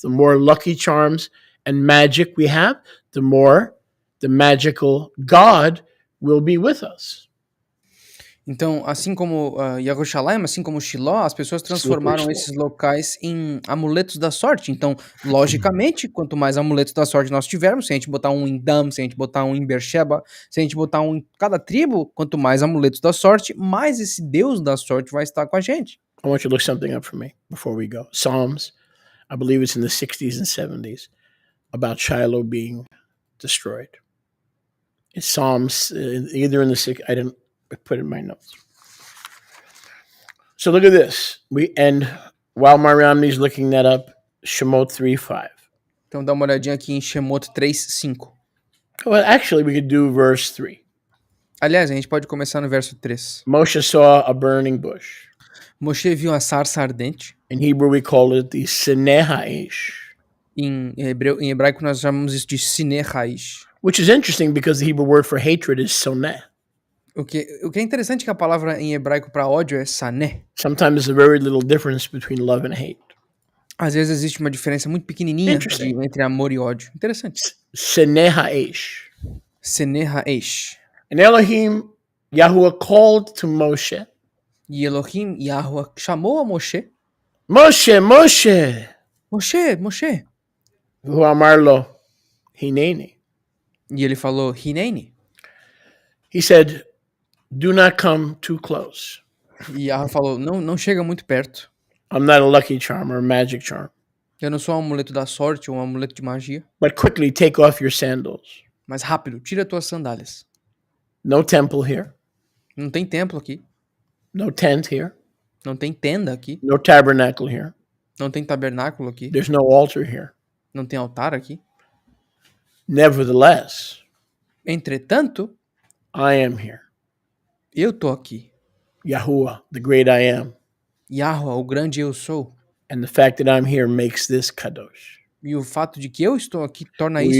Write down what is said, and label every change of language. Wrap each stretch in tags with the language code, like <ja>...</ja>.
<en>The more lucky charms and magic we have, the more the magical God will be with us.</en> <pt>Então, assim como Yerushalayim, assim como Shiló, as pessoas transformaram esses locais em amuletos da sorte. Então, logicamente, quanto mais amuletos da sorte nós tivermos, se a gente botar um em Dan, se a gente botar um em Beersheba, se a gente botar um em cada tribo, quanto mais amuletos da sorte, mais esse Deus da sorte vai estar com a gente.</pt> <en>I want you to look something up for me before we go. Psalms, I believe it's in the 60s and 70s, about Shiloh being destroyed. It's Psalms, either in the 60s, I didn't put it in my notes. So look at this. And while Mariamne's looking that up, Shemot 3:5.</en> <pt>Então dá uma olhadinha aqui em Shemot 3:5.</pt> <en>Well, actually, we could do verse 3.</en> <pt>Aliás, a gente pode começar no verso 3.</pt> <en>Moshe saw a burning bush.</en> <pt>Moshe viu a sarça ardente.</pt> <en>In Hebrew, we call it the Sineh Haish.</en> <pt>Em hebraico, nós chamamos isso de Sineh Haish.</pt> <en>Which is interesting because the Hebrew word for hatred is soneh.</en> <pt>O que é interessante é que a palavra em hebraico para ódio é sané.</pt> <en>Sometimes there's a very little difference between love and hate.</en> <pt>Às vezes existe uma diferença muito pequenininha entre amor e ódio. Interessante.</pt> <he>Sineh Haish. Sineh Haish.</he> <en>And Elohim, Yahuwah called to Moshe.</en> <pt>E Elohim, Yahuwah, chamou a Moshe.</pt> <en>Moshe, Moshe.</en> <pt>Moshe, Moshe.</pt> <he>Hu amar lo, hineni.</he> <pt>E ele falou, Hineni.</pt> <en>He said, do not come too close.</en> <pt>E Yahuwah falou, não chega muito perto.</pt> <en>I'm not a lucky charm or a magic charm.</en> <pt>Eu não sou um amuleto da sorte ou um amuleto de magia.</pt> <en>But quickly take off your sandals.</en> <pt>Mas rápido, tira tuas sandálias.</pt> <en>No temple here.</en> <pt>Não tem templo aqui.</pt> <en>No tent here.</en> <pt>Não tem tenda aqui.</pt> <en>No tabernacle here.</en> <pt>Não tem tabernáculo aqui.</pt> <en>There's no altar here.</en> <pt>Não tem altar aqui.</pt> <en>Nevertheless,</en> <pt>entretanto,</pt> <en>I am here.</en> <pt>Eu tô aqui.</pt> <en>Yahuwah, the great I am.</en> <pt>Yahuwah, o grande eu sou.</pt> <en>And the fact that I'm here makes this kadosh.</en> <pt>E o fato de que eu estou aqui torna isso</pt>